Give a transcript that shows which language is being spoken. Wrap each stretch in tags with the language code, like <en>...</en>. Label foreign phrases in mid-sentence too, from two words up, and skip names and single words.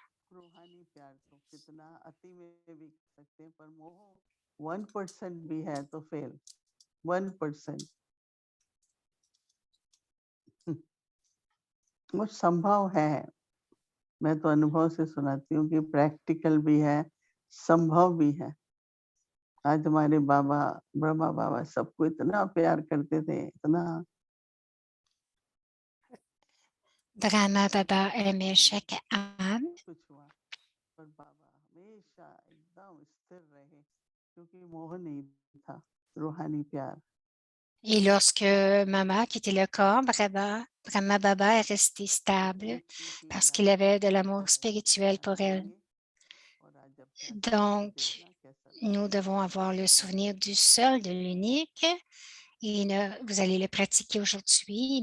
<hi>1% भी है तो फेल 1% वो संभव है मैं तो अनुभव से सुनाती हूँ कि प्रैक्टिकल भी है संभव भी है आज हमारे बाबा ब्रह्मा बाबा सबको इतना प्यार करते थे इतना</hi> <fr>Brahma Baba aimait chaque âme.</fr> <hi>कुछ हुआ पर बाबा हमेशा एकदम स्थिर रहे क्योंकि मोह नहीं था रूहानी प्यार</hi> <fr>Et lorsque Mama quittait le corps, Brahma Baba est resté stable parce qu'il avait de l'amour spirituel pour elle. Donc, nous devons avoir le souvenir du seul, de l'unique, et vous allez le pratiquer aujourd'hui.</fr>